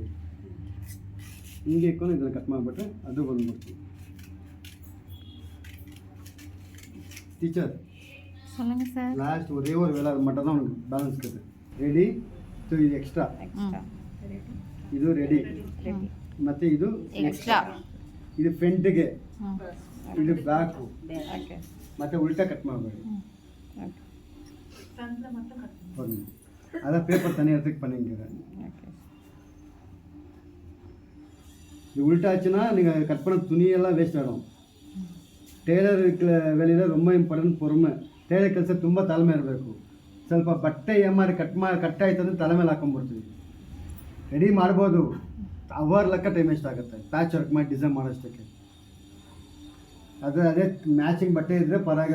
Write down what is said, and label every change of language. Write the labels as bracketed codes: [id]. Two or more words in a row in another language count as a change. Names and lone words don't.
[kn] ಹಿಂಗೆ ಇಟ್ಕೊಂಡು ಇದನ್ನು ಕಟ್ ಮಾಡಿಬಿಟ್ರೆ ಅದು ಬಂದ್ಬಿಡ್ತೀವಿ. ಟೀಚರ್ [ta] சொல்லுங்க சார். லாஸ்ட் ஒரே ஒரு வேலை மட்டும் தான் உனக்கு பேலன்ஸ் இருக்குது. ரெடி. ஸோ இது எக்ஸ்ட்ರಾ, [kn] ಇದು ರೆಡಿ, ಮತ್ತು ಇದು ಎಕ್ಸ್ಟ್ರಾ, ಇದು ಫ್ರಂಟಿಗೆ, ಇದು ಬ್ಯಾಕು, ಮತ್ತು ಉಲ್ಟಾ ಕಟ್ ಮಾಡಬೇಡಿ. [ta] பண்ணு. அதான் பேப்பர் தனி இடத்துக்கு பண்ணிங்கிறேன். இது உள்டாச்சுன்னா நீங்கள் கட் பண்ண துணியெல்லாம் வேஸ்ட் ஆகிடும். [kn] ಟೇಲರ್ ವೇಳೆಯಲ್ಲಿ ரொம்ப ಇಂಪಾರ್ಟೆಂಟ್ பொறுமை. ಟೇಲರ್ ಕೆಲಸ ತುಂಬ ತಾಳ್ಮೆ ಇರಬೇಕು. ಸ್ವಲ್ಪ ಬಟ್ಟೆ ಏಮಾರಿ ಕಟ್ ಆಯ್ತು ಅಂದರೆ ತಲೆ ಮೇಲೆ ಹಾಕೊಂಡ್ಬಿಡ್ತೀವಿ. ರೆಡಿ ಮಾಡ್ಬೋದು, ಅವರ್ ಲೆಕ್ಕ [en] time waste [kn] ಆಗುತ್ತೆ [en] patch work [kn] ಮಾಡಿ ಡಿಸೈನ್ ಮಾಡೋಷ್ಟಕ್ಕೆ. ಅದೇ ಮ್ಯಾಚಿಂಗ್ ಬಟ್ಟೆ ಇದ್ದರೆ ಪರವಾಗಿಲ್ಲ.